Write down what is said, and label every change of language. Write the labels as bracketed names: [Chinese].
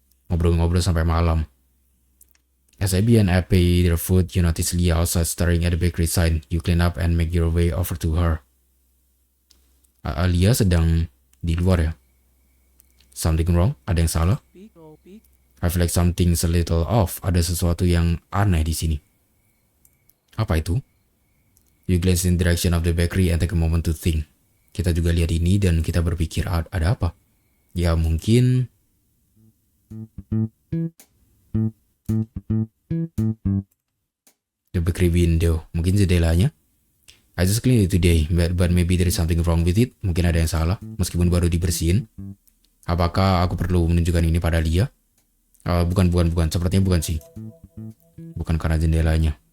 [Indonesian] Ngobrol-ngobrol sampai malam. [English] As Abby and Abe pay their food, you notice Leah outside staring at the bakery sign. You clean up and make your way over to her. [Indonesian] Leah sedang di luar ya? [English] Something wrong? [Indonesian] Ada yang salah? [English] I feel like something's a little off. [Indonesian] Ada sesuatu yang aneh di sini. Apa itu? [English] You glance in the direction of the bakery and take a moment to think. [Indonesian] Kita juga lihat ini dan kita berpikir ada apa? Ya mungkin... [English] The bakery window. [Indonesian] Mungkin jendelanya? [English] I just cleaned it today, but maybe there is something wrong with it. [Indonesian] Mungkin ada yang salah, meskipun baru dibersihin. Apakah aku perlu menunjukkan ini pada Lia? Bukan. Sepertinya bukan sih. Bukan karena jendelanya.